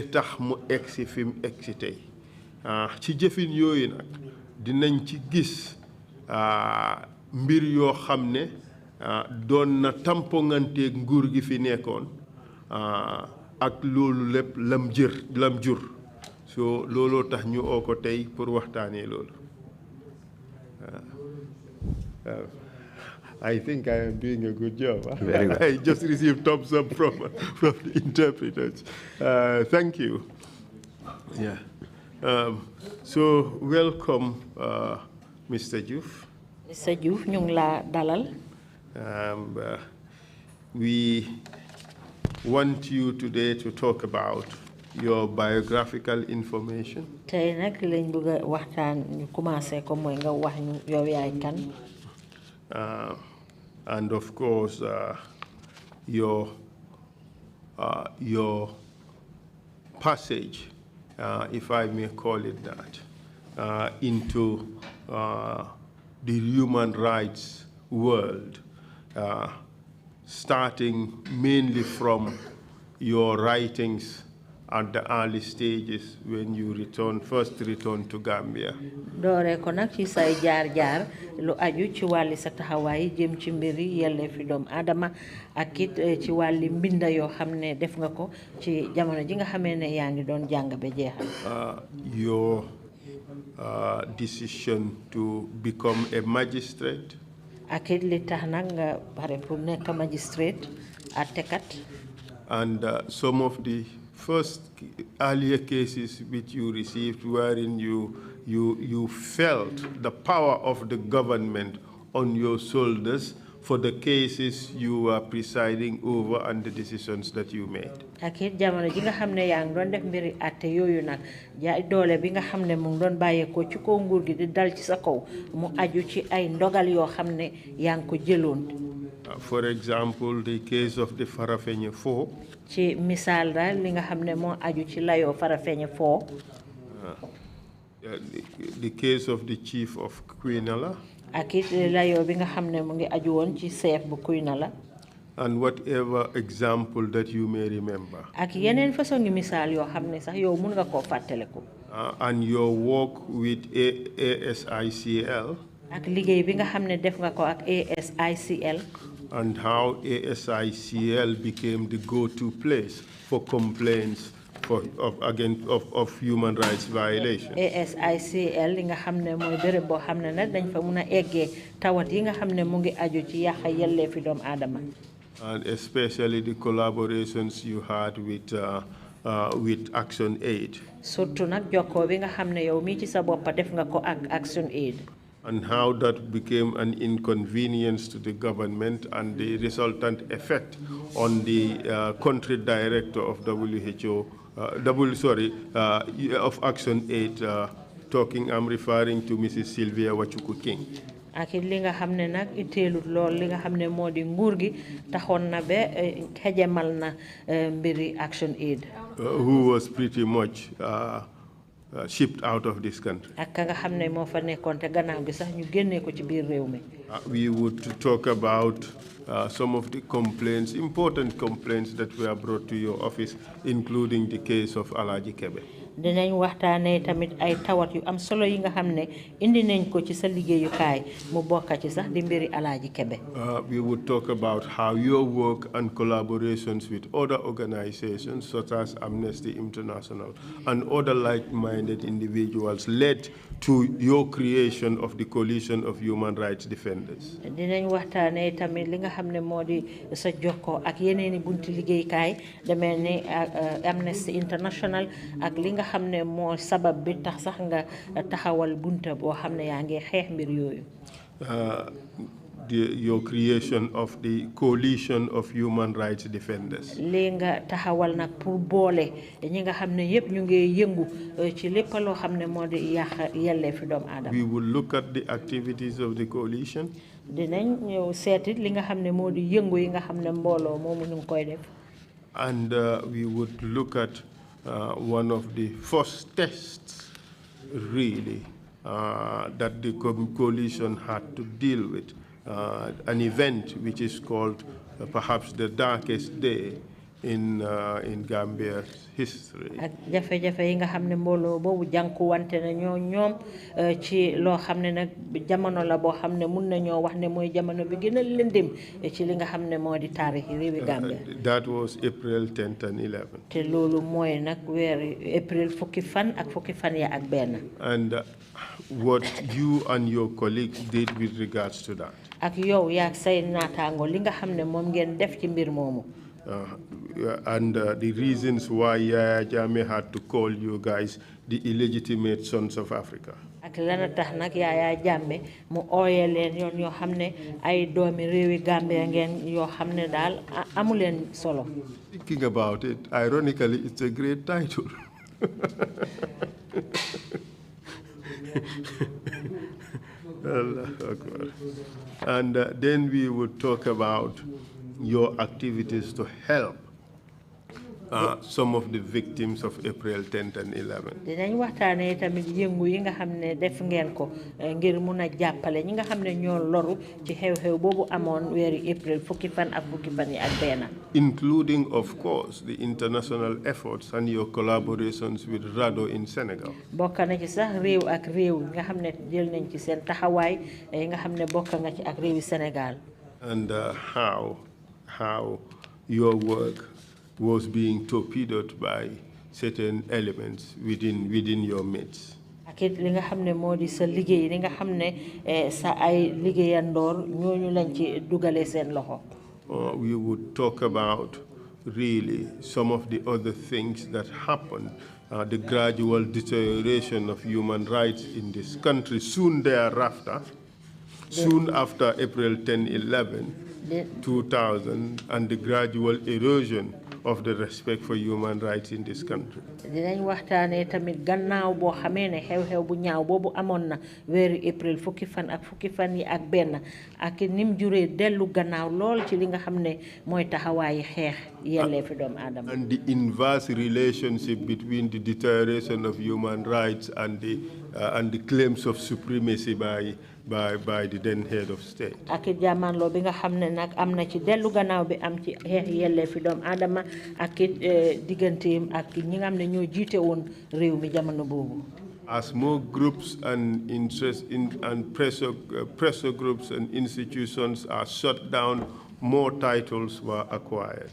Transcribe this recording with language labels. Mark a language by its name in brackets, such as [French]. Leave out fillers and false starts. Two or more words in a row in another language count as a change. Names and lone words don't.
[Wolof] tax mu egsi fi mu egsi tey ci jëfin yooyu nag dinañ ci gis mbir yoo xam ne doon na tamponganteeg nguur gi fi nekkoon ak loolu lépp lam jur so looloo tax ñu oo ko tey pour waxtaanee loolu [English] I think I am doing a good job. Very well. I just received thumbs up from the interpreters. Thank you. Yeah. So welcome, Mr. Joof. Mr. [Wolof] Joof, ñu ngi la dalal. [English] We want you today to talk about your biographical information. [Wolof] Tey nag lañ bëgg waxtaan ñu commencé ko mooy nga wax ñu yow yaay kan. [English] And of course, your passage, if I may call it that, into the human rights world, starting mainly from your writings at the early stages when you first returned to Gambia. [Wolof] Doore ko nag ci say jaar-jaar lu aju ci wàlli sa taxawaay jëm ci mbiri yelleefi doomu aadama ak it ci wàlli mbinda yoo xam ne def nga ko ci jamono ji nga xamee ne yaa ngi doon jàng ba jeexal. [English] Your decision to become a magistrate. [Wolof] Ak it li tax nag nga pare pour nekk magistrate àttekat. [English] And some of the first earlier cases which you received wherein you felt the power of the government on your shoulders for the cases you were presiding over and the decisions that you made. [Wolof] Ak it jamono ji nga xam ne yaa ngi doon def mbiri àtte yooyu nag jaay doole bi nga xam ne mu ngi doon bàyyeekoo ci kaw nguur gi di dal ci sa kaw mu aju ci ay ndogal yoo xam ne yaa ngi ko jëloon. [English] For example, the case of the Farafenni 4. [Wolof] Ci misaal daal li nga xam ne moo aju ci layoo Farafenni 4. [English] The case of the chief of Quinala. [Wolof] Ak it layoo bi nga xam ne mu ngi aju woon ci chef bu Quinala. [English] And whatever example that you may remember. [Wolof] Ak yeneen façon ngi misaal yoo xam ne sax yow mun nga koo fàttaliku. [English] And your work with ASICL. [Wolof] Ak liggéey bi nga xam ne def nga ko ak ASICL. [English] And how ASICL became the go-to place for complaints of human rights violations. [Wolof] ASICL li nga xam ne mooy béréb boo xam ne nag dañ fa mun a eggee tawat yi nga xam ne mu ngi aju ci yàq yelleefi doomu aadama. [English] And especially the collaborations you had with Action Aid. [Wolof] Surtout nag jokkoo bi nga xam ne yow mii ci sa bopp def nga ko ak Action Aid. [English] And how that became an inconvenience to the government and the resultant effect on the country director of WHO, of Action Aid, I'm referring to Mrs. Sylvia Wachuku King. [Wolof] Ak li nga xam ne nag itteelut lool li nga xam ne moo di nguur gi taxoon na ba xejamal na mbiri Action Aid. [English] Who was pretty much shipped out of this country. We would talk about some of the complaints, important complaints that were brought to your office, including the case of Alaji Kebe. [Wolof] Dinañ waxtaanee tamit ay tawat yu am solo yi nga xam ne indi nañ ko ci sa liggéeyukaay mu bokk ci sax di mbiri Alaaji Kebe. [English] We would talk about how your work and collaborations with other organizations such as Amnesty International and other like-minded individuals led to your creation of the Coalition of Human Rights Defenders. [Wolof] Dinañ waxtaanee tamit li nga xam ne moo di sa jokkoo ak yeneeni bunti liggéeykaay demee ni Amnesty International ak li nga xam ne moo sabab bi tax sax nga taxawal bunta boo xam ne yaa ngi xeex mbir yooyu. [English] Your creation of the Coalition of Human Rights Defenders. [Wolof] Li nga taxawal nag pour boole ñi nga xam ne yëpp ñu ngi yëngu ci lépp loo xam ne moo di yàq yelleefi doomu aadama. [English] We will look at the activities of the coalition. [Wolof] Dinañ ñëw seetit li nga xam ne moo di yëngu yi nga xam ne mbooloo moomu ñu ngi koy def. [English] And we would look at one of the first tests, really, that the coalition had to deal with. An event which is called perhaps the darkest day in Gambia's history. [Wolof] Ak jafe-jafe yi nga xam ne mbooloo boobu jànkuwante na ñoom ci loo xam ne nag jamono la boo xam ne mun nañoo wax ne mooy jamono bi gën a lëndëm ci li nga xam ne moo di taarix réewi Gambia. [English] That was April 10th and 11th. [Wolof] te loolu mooy nag weeri April fukki fan ak fukki fan ya ak benn. [English] And what you and your colleagues did with regards to that. [Wolof] Ak yow yaak say naataango li nga xam ne moom ngeen def ci mbir moomu. [English] And the reasons why Yaya Jammeh had to call you guys the illegitimate sons of Africa. [Wolof] ak lana tax nag Yaya Jammeh mu ooyee leen yoon yoo xam ne ay doomi réewi Gambia ngeen yoo xam ne daal amu leen solo. [English] Thinking about it, ironically, it's a great title. And then we would talk about your activities to help some of the victims of April 10th and 11th. [Wolof] dinañ waxtaanee tamit yëngu yi nga xam ne def ngeen ko ngir mun a jàppale ñi nga xam ne ñoo loru ci xew-xew boobu amoon weeri April fukki fan ak fukki fan yi ak benn. [English] Including, of course, the international efforts and your collaborations with RADO in Senegal. [Wolof] bokk na ci sax réew ak réew nga xam ne jël nañ ci seen taxawaay yi nga xam ne bokk nga ci ak réewi Sénégal. [English] And how your work was being torpedoed by certain elements within your midst. [Wolof] ak it li nga xam ne moo di sa liggéey li nga xam ne sa ay liggéeyandoor ñooñu lañ ci dugalee seen loxo. [English] We would talk about really some of the other things that happened, the gradual deterioration of human rights in this country soon thereafter, soon after April 10/11, 2000, and the gradual erosion of the respect for human rights in this country. [Wolof] dinañ waxtaanee tamit gannaaw boo xamee ne xew-xew bu ñaaw boobu amoon na weeru April fukki fan yi ak benn ak nim juree dellu gannaaw lool ci li nga xam ne mooy taxawaayi xeex yelleefi doomu aadama. [English] And the inverse relationship between the deterioration of human rights and the claims of supremacy by the then head of state. [Wolof] ak jàmmaarloo bi nga xam ne nag am na ci dellu gannaaw bi am ci xeex yelleefi doomu aadama ak digganteem ak ñi nga xam ne ñoo jiite woon réew mi jamono boobu. [English] As more groups and pressure groups and institutions are shut down, more titles were acquired.